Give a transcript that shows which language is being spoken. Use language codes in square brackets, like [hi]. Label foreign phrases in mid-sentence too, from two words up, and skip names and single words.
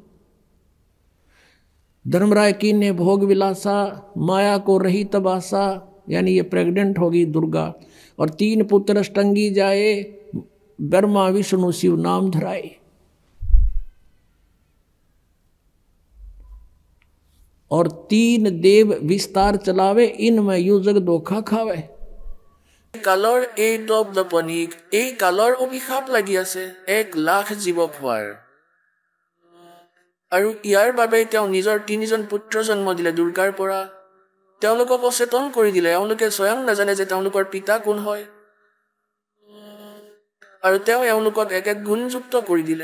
[hi] धर्मराय की ने भोग विलासा, माया को रही तबासा, यानी ये प्रेग्नेंट होगी दुर्गा, और 3 पुत्र अष्टंगी जाए, ब्रह्मा विष्णु शिव नाम धराए। और 3 देव विस्तार चलावे, इनमें यूं जग धोखा खावे। [as] কালৰ এই দপদপনিক, এই কালৰ অভিশাপ লাগি আছে 1 লাখ জীৱ খোৱাৰ, আৰু ইয়াৰ বাবে তেওঁ নিজৰ 3জন পুত্ৰ জন্ম দিলে দুৰ্গাৰ পৰা। তেওঁলোকক অচেতন কৰি দিলে, এওঁলোকে স্বয়ং নাজানে যে তেওঁলোকৰ পিতা কোন হয়, আৰু তেওঁ এওঁলোকক এক এক গুণযুক্ত কৰি দিলে।